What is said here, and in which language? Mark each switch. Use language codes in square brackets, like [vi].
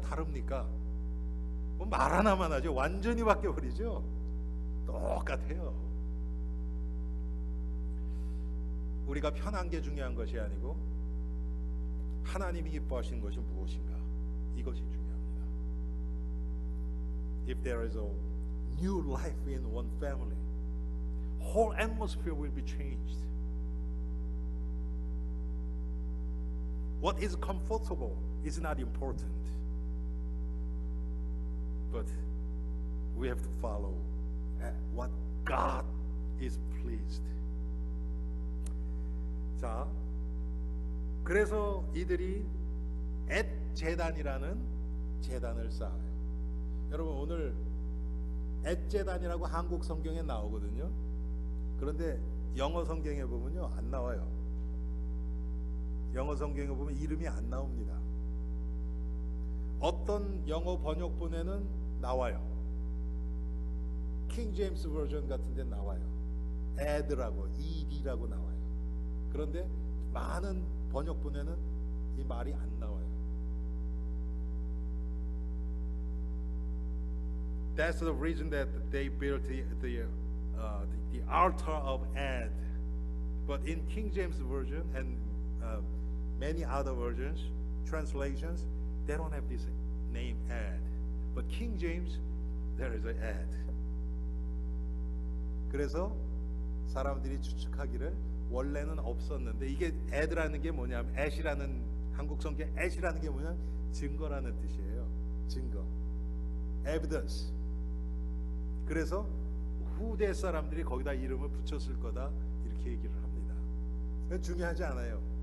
[ko] 다릅니까? 뭐 말 하나만 하죠. 완전히 바뀌어버리죠. 똑같아요. 우리가 편한 게 중요한 것이 아니고 하나님이 기뻐하시는 것이 무엇인가, 이것이 중요합니다. [en] If there is a new life in one family, whole atmosphere will be changed. What is comfortable is not important, but we have to follow what God is pleased. [ko] 자, 그래서 이들이 앳 재단이라는 제단을 쌓아요. 여러분 오늘 엣제단이라고 한국 성경에 나오거든요. 그런데 영어 성경에 보면요 안 나와요. 영어 성경에 보면 이름이 안 나옵니다. 어떤 영어 번역본에는 나와요. 킹 제임스 버전 같은 데 나와요. ed라고 ed라고 나와요. 그런데 많은 번역본에는 이 말이 안 나와요. [en] That's the reason that they built the altar of Ed. But in King James Version and many other versions, translations, they don't have this name Ed. But King James, there is a Ed. [ko] 그래서 사람들이 추측하기를 원래는 없었는데 이게 Ed라는 게 뭐냐면 Ed이라는 한국 성경 Ed이라는 게 뭐냐면 증거라는 뜻이에요. 증거. [en] Evidence. [ko] 그래서 후대 사람들이 거기다 이름을 붙였을 거다 이렇게 얘기를 합니다. 중요하지 않아요.